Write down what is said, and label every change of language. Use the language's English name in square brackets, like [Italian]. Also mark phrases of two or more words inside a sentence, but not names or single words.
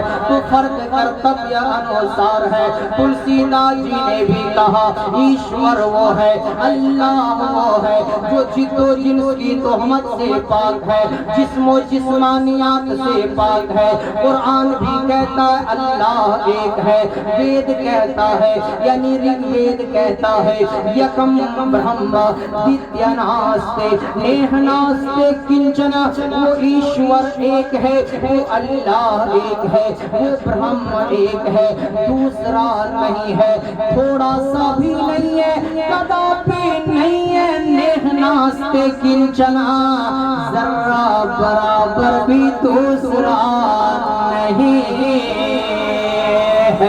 [Urdu] تو فرق کرتبیہ انوسار ہے۔ تلسی داس جی نے بھی کہا، ایشور وہ ہے، اللہ وہ ہے جو جد و جنس کی تہمت سے پاک ہے، جسم و جسمانیات سے پاک ہے۔ قرآن بھی کہتا ہے اللہ ایک ہے، وید کہتا ہے یعنی رگ وید کہتا ہے، [Sanskrit] एकम् ब्रह्म द्वितीया नास्ते नेह नास्ति किंचन, [Urdu] وہ ایشور ایک ہے، وہ اللہ ایک ہے، وہ برہم ایک ہے، دوسرا نہیں ہے، تھوڑا سا بھی نہیں ہے، کداپی نہیں ہے، [Sanskrit] नेह नास्ति किंचन, [Urdu] ذرہ برابر بھی دوسرا نہیں ہے۔